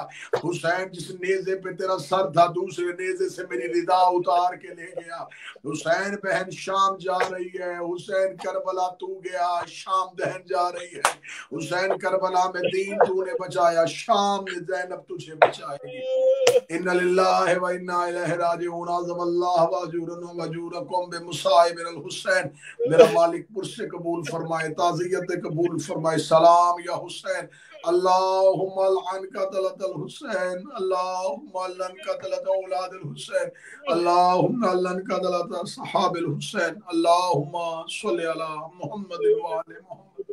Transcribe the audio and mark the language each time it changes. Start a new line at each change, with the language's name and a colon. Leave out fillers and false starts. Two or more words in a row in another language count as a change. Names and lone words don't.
Urdu: حسین جس نیزے پہ تیرا سر تھا دوسرے نیزے سے میری ردا اتار کے لے گیا. حسین بہن شام جا رہی ہے. حسین کربلا تو گیا شام بہن جا رہی ہے. حسین کربلا میں دین تو نے بچایا شام میں زینب تجھے بچائے گی.
Arabic: إنا لله وإنا إليه راجعون. عظم الله أجورنا وأجوركم بمصابنا بالحسين.
Urdu: میرا مالک پرسے قبول فرمائے تعزیت قبول فرمائے, ताज़ियत कबूल फरमाए। سلام یا حسین.
Arabic: اللهم العن قتلة الحسين اللهم العن قتلة أولاد الحسين اللهم العن قتلة أصحاب الحسين اللهم صل على محمد وآل محمد.